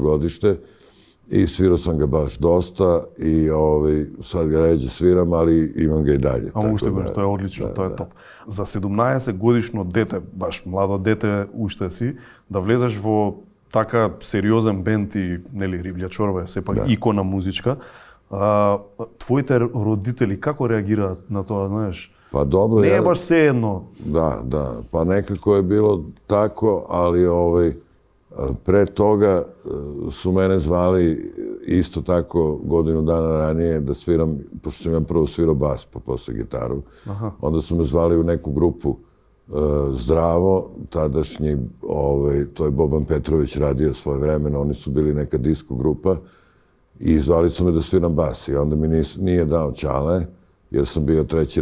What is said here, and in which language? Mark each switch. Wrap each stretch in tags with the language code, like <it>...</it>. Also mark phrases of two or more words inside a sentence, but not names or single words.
<sr>godište i svirao sam ga baš dosta i sad ga ređe sviram, ali imam ga i dalje.</sr> <mk>Ама уште го, тоа е одлично, тоа е топ. За 17 годишно дете, баш младо дете уште си, да влезеш во така сериозен бенд и, нели, Рибља чорба е сепак икона музичка, твоите родители како реагираат на тоа, знаеш?</mk> <sr>Pa dobro,</sr> <mk>не е баш сеедно.</mk> <sr>Da, pa nekako je bilo tako, ali pre toga su mene zvali isto tako godinu dana ranije da sviram, pošto sam ja prvo svirao bas pa posle gitaru, onda su me zvali u neku grupu Zdravo, tadašnji, to je Boban Petrović radio svoje vremena, oni su bili neka disko grupa i zvali su me da sviram bas i onda mi nije dao Ćale, jer sam bio 3.</sr>